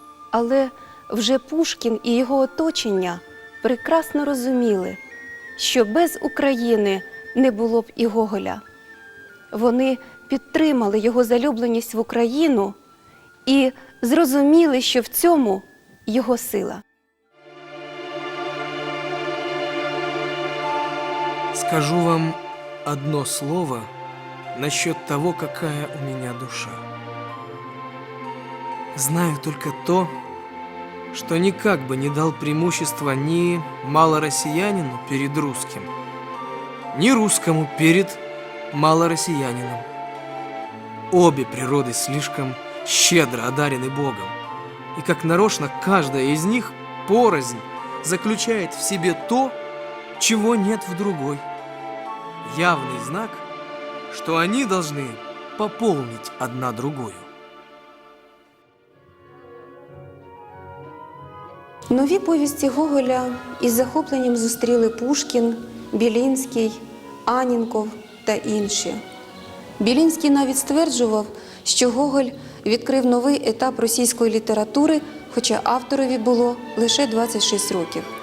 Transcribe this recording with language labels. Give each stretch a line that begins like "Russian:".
Ukrainian: Але вже Пушкін і його оточення прекрасно розуміли, що без України не було б і Гоголя. Вони підтримали його залюбленість в Україну і зрозуміли, що в цьому його сила.
Russian: Скажу вам одно слово насчет того, какая у меня душа. Знаю только то, что никак бы не дал преимущества ни малороссиянину перед русским, ни русскому перед малороссиянином. Обе природы слишком щедро одарены Богом, и как нарочно каждая из них порознь заключает в себе то, чего нет в другой. Явный знак, что они должны пополнить одна другую.
Ukrainian: Нові повісті Гоголя із захопленням зустріли Пушкін, Білінський, Анненков та інші. Білінський навіть стверджував, що Гоголь відкрив новий етап російської літератури, хоча авторові було лише 26 років.